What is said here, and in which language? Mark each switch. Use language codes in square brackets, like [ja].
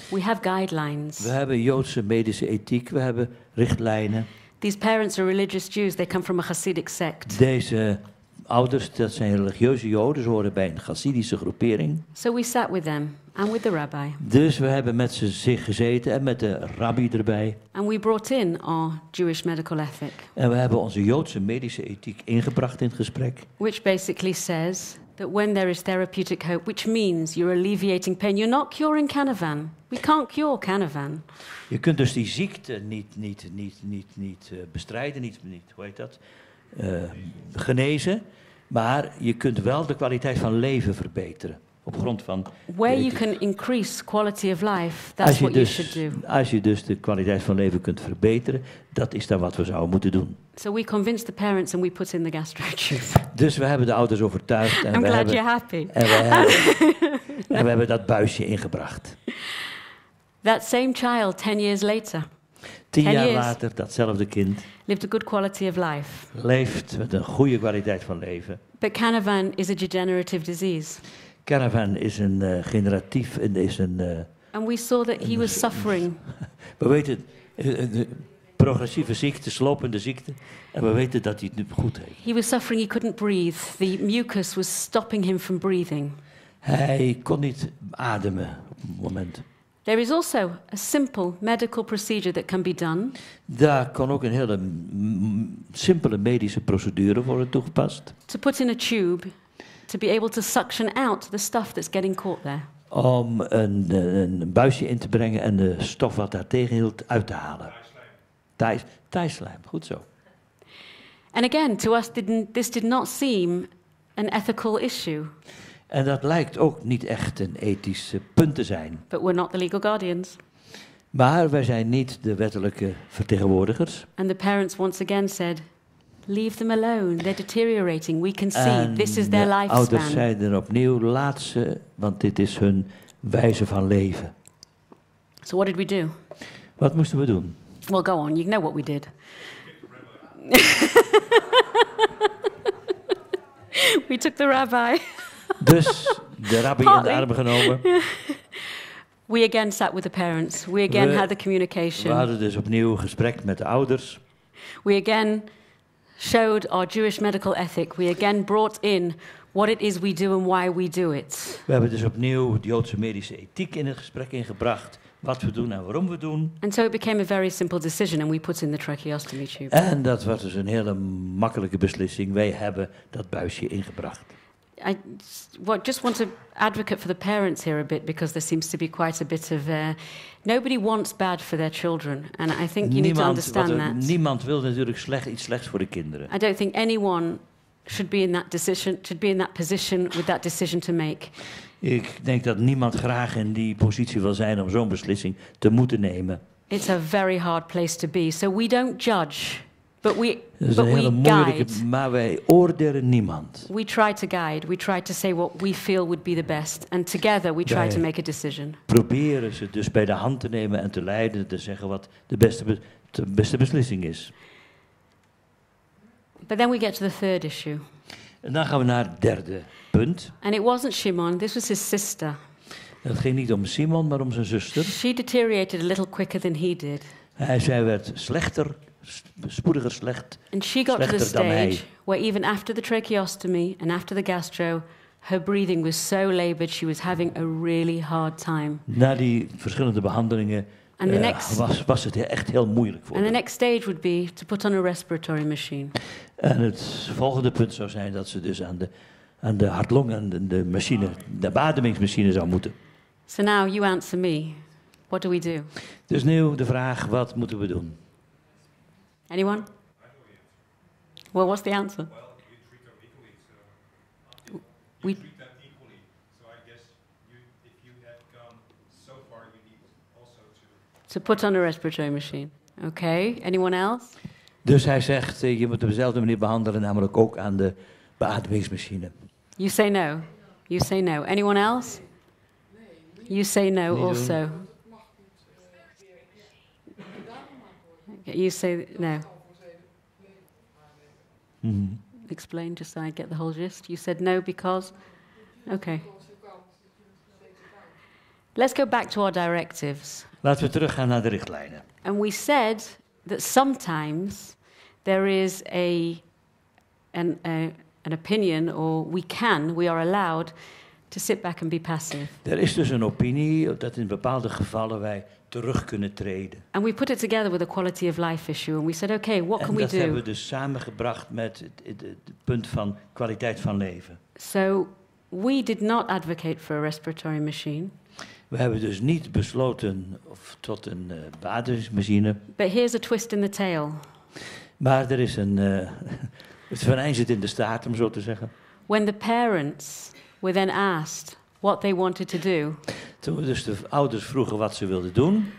[en] We have guidelines. [nl] We hebben Joodse medische ethiek, we hebben richtlijnen. [en] These parents are religious Jews. They come from a Hasidic sect. [nl] Deze ouders, dat zijn religieuze Joden, ze horen bij een Chassidische groepering. [en] So we sat with them and with the rabbi. [nl] Dus we hebben met ze gezeten en met de rabbi erbij. [en] And we brought in our Jewish medical ethic, [nl] En we hebben onze Joodse medische ethiek ingebracht in het gesprek. [en] which basically says that when there is therapeutic hope, which means you're alleviating pain, you're not curing Canavan. We can't cure Canavan. [nl] Je kunt dus die ziekte niet bestrijden, niet, hoe heet dat? Genezen. Maar je kunt wel de kwaliteit van leven verbeteren. Op grond van... [en] Where you can increase quality of life, that's what you should do. [nl] Als je dus de kwaliteit van leven kunt verbeteren, dat is dan wat we zouden moeten doen. [en] So we convinced the parents and we put in the gastrotube. [nl] Dus we hebben de ouders overtuigd. En [en] I'm we glad [nl] hebben, [en] you're happy. [nl] en we hebben dat buisje ingebracht. [en] That same child, 10 years later, [nl] 10 jaar [en] years. [nl] later, datzelfde kind [en] lived a good quality of life. [nl] leeft met een goede kwaliteit van leven. [en] But Canavan is a degenerative disease. [nl] Canavan is een generatief en is een... [en] And we saw that he was suffering. [nl] we weten... progressieve ziekte, slopende ziekte. En we weten dat hij het nu goed heeft. [en] He was suffering, he couldn't breathe. The mucus was stopping him from breathing. [nl] Hij kon niet ademen op het moment. [en] There is also a simple medical procedure that can be done. [nl] Daar kon ook een hele simpele medische procedure worden toegepast. [en] To put in a tube, to be able to suction out the stuff that's getting caught there. [nl] Om een buisje in te brengen en de stof wat daar tegenhield uit te halen. Thijslijm, goed zo. [en] And again, to us, this did not seem an ethical issue. [nl] En dat lijkt ook niet echt een ethisch punt te zijn. [en] But we're not the legal guardians. [nl] Maar wij zijn niet de wettelijke vertegenwoordigers. [en] And the parents once again said, leave them alone, they're deteriorating, we can see, this is their [nl] de [en] lifespan. [nl] ouders zeiden opnieuw, laat ze, want dit is hun wijze van leven. [en] So what did we do? [nl] Wat moesten we doen? [en] Well, go on, you know what we did. We took the rabbi. [nl] Dus de rabbi in de armen genomen. [en] We again sat with the parents. We again had the communication. [nl] We hadden dus opnieuw een gesprek met de ouders. [en] We again showed our Jewish medical ethic. We again brought in what it is we do and why we do it. [nl] We hebben dus opnieuw de Joodse medische ethiek in het gesprek ingebracht. Wat we doen en waarom we doen. [en] And so it became a very simple decision and we put in the tracheostomy tube. [nl] En dat was dus een hele makkelijke beslissing. Wij hebben dat buisje ingebracht. [en] I just want to advocate for the parents here a bit because there seems to be quite a bit of nobody wants bad for their children and I think you need to understand that. [nl] Niemand wil natuurlijk iets slechts voor de kinderen. [en] I don't think anyone should be in that position with that decision to make. [nl] Ik denk dat niemand graag in die positie wil zijn om zo'n beslissing te moeten nemen. [en] It's a very hard place to be. So we don't judge, but we guide. [nl] Maar wij oordelen niemand. [en] We try to guide. We try to say what we feel would be the best. And together we try to make a decision. [nl] Proberen ze dus bij de hand te nemen en te leiden, te zeggen wat de beste beslissing is. [en] But then we get to the third issue. [nl] En dan gaan we naar het derde punt. [en] And it wasn't Shimon, this was his sister. [nl] Het ging niet om Simon, maar om zijn zuster. [en] She deteriorated a little quicker than he did. [nl] Zij werd spoediger slecht. [en] And she got to the stage where even after the tracheostomy and after the gastro, her breathing was so labored, she was having a really hard time. [nl] Na die verschillende behandelingen was het echt heel moeilijk voor haar. [en] And the next stage would be to put on a respiratory machine. [nl] En het volgende punt zou zijn dat ze dus aan de hartlong en de beademingsmachine zou moeten. [en] So now you answer me. What do we do? [nl] Dus nu de vraag, wat moeten we doen? [en] Anyone? Well, what's the answer? Well, we treat them equally, so we treat them equally. So I guess if you have gone so far, you need also to put on a respiratory machine. Okay. Anyone else? [nl] Dus hij zegt, je moet op dezelfde manier behandelen, namelijk ook aan de beademingsmachine. [en] You say no. You say no. Anyone else? You say no also. You say no. Mm-hmm. Explain, just so I get the whole gist. You said no because? Okay. Let's go back to our directives. [nl] Laten we teruggaan naar de richtlijnen. [en] And we said that sometimes there is an opinion, or we are allowed to sit back and be passive. [nl] Er is dus een opinie dat in bepaalde gevallen wij terug kunnen treden. [en] And we put it together with a quality of life issue, and we said, okay, what can we do? [nl] En dat hebben we dus samengebracht met het punt van kwaliteit van leven. [en] So we did not advocate for a respiratory machine. [nl] We hebben dus niet besloten tot een beademingsmachine. [en] But here's a twist in the tail. [nl] Maar er is het venijn zit in de staart, om zo te zeggen. [en] When the parents were then asked what they wanted to do. [nl] Toen we dus de ouders vroegen wat ze wilden doen.